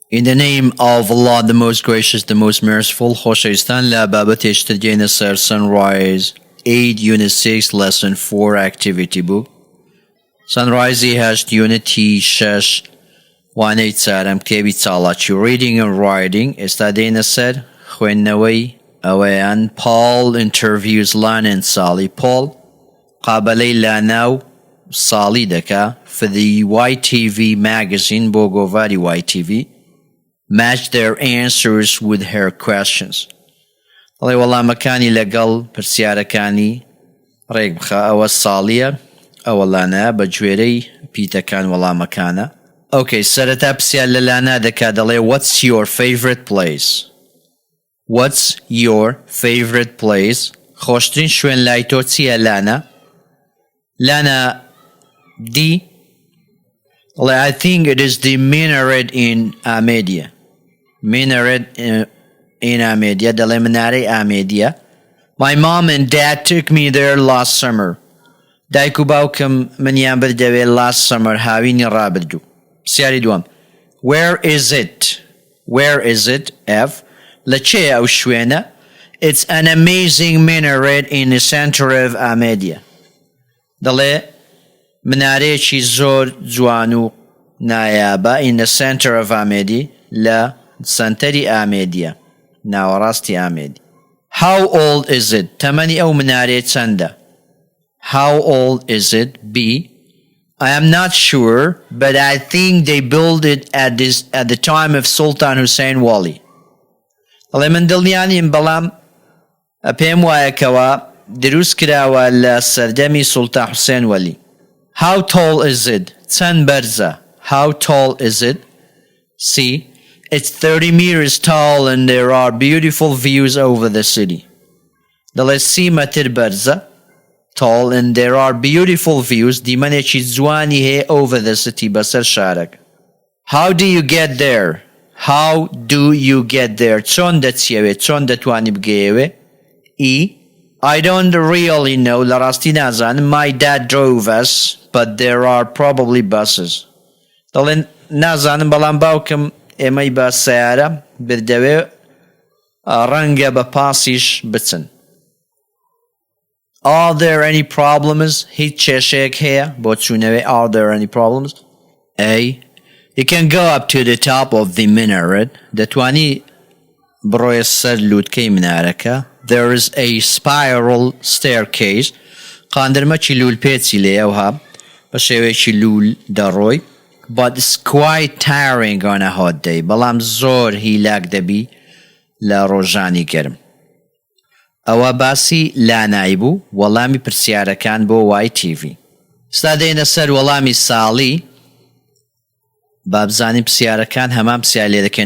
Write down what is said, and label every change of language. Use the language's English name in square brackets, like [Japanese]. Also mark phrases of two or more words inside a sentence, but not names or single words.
[English] In the name of Allah, the most gracious, the most merciful. [Central Kurdish] خۆشەویستان لە بابەتێکتر دێنە سەر Sunrise 8 Unit 6 Lesson 4 Activity Book. Sunrise 8 Unity 6 وانەی چارەم کتێبی چاڵاکی [English] Reading and Writing. [Central Kurdish] ئێستا دێنە سەر خوێندنەوەی ئەوەیان. [English] Paul interviews Lana and Sally. [Central Kurdish] Paul قابلەی لانا و ساڵی دەکا [English] for the YTV magazine [Central Kurdish] بۆ گۆڤاری YTV. [English] Match their answers with her questions. [Central Kurdish] ئەڵێ وەڵامەکانی لەگەڵ پرسیارەکانی ڕێک بخە. ئەوە ساڵیە، ئەوە لانە بە گوێرەی پیتەکان وەڵامەکانە. Okay, سەرەتا پرسیار لە لانا دەکا دەڵێ [English] What's your favorite place? What's your favorite place? [Central Kurdish] خۆشترین شوێن لای تۆ چییە لانا؟ [English] لانا دی I think it is the minaret in Ahmadiyya. Minaret in Ahmadiyya. [Central Kurdish] دەڵێ منارەی ئامێدیە. [English] My mom and dad took me there last summer. [Central Kurdish] دایک و باوکم منیان بردەوێ [English] last summer [Central Kurdish] هاوینی ڕابردوو. پرسیاری دووەم. [English] Where is it? Where is it? F. [Central Kurdish] لە چێە ئەو شوێنە؟ [English] It's an amazing minaret in the center of Ahmadiyya. [Central Kurdish] دەڵێ منارەیەکی زۆر جوان و نایابە [English] in the center of Ahmadiyya [Central Kurdish] لە سنتەری ئامێدیە، ناوەڕاستی ئامێدی. [English] How old is it? [Central Kurdish] تەمەنی ئەو منارەیە چەندە؟ [English] How old is it? B. I am not sure, but I think they built it at the time of Sultan Hussein Wali. [Central Kurdish] دەڵێ من دڵنیانیم بەڵام پێم وایە کەوا دروست کراوە لە سەردەمی سوڵتان حوسێن وەلی. [English] How tall is it? [Central Kurdish] چەند بەرزە؟ [English] How tall is it? C. It's 30 meters tall and there are beautiful views over the city. دەڵێ 30 مەتر بەرزە tall and there are beautiful views دیمەنێکی جوانی هەیە over the city بەسەر شارەکە. How do you get there? How do you get there? [Central Kurdish] چۆن دەچیەوێ؟ چۆن دەتوانی بگەیەوێ؟ [English] E. I don't really know. [Central Kurdish] لە ڕاستی نازانم. [English] My dad drove us, but there are probably buses. [Central Kurdish] دەڵێن نازانم بەڵام باوکم ئێمەی بە سەیارە بردەوێ ڕەنگە بە پاسیش بچن. [English] Are there any problems? [Central Kurdish] هیچ کێشەیەک هەیە بۆ چوونەوێ؟ [English] Are there any problems? A. You can go up to the top of the minaret. [Central Kurdish] دەتوانی بڕۆیە سەر لووتکەی منارەکە. [English] There is a spiral staircase. [Central Kurdish] قاندرمەکی لول پێچی لێیەوها بە شێوەیەکی لول دەڕۆی. [English] But it's quite tiring on a hot day. [Central Kurdish] بەڵام زۆر هیلاک دەبی لە ڕۆژانی گەرم. ئەوە باسی لانای بوو وەڵامی پرسیارەکان بۆ YTV. ستا دێنە سەر وەڵامی ساڵی با بزانین پرسیارەکان هەمان پرسیار لێ دەکەن.